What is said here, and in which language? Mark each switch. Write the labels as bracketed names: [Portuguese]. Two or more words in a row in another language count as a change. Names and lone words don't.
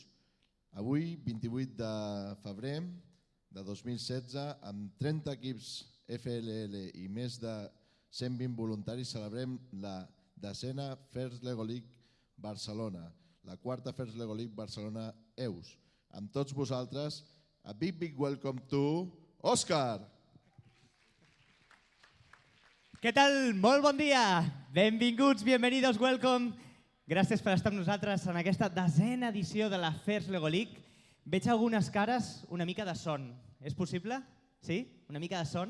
[Catalan] Avui, 28 de febrer de 2016, amb 30 equips FLL i més de 120 voluntaris, celebrem la 10a First Lego League Barcelona, la quarta First Lego League Barcelona EUS. Amb tots vosaltres, [English] a big welcome to Òscar! [Catalan] Què tal? Molt bon dia! Benvinguts, bienvenidos, welcome. Gràcies per estar amb nosaltres en aquesta 10a edició de la First Lego League. Veig algunes cares una mica de son. És possible? Sí? Una mica de son?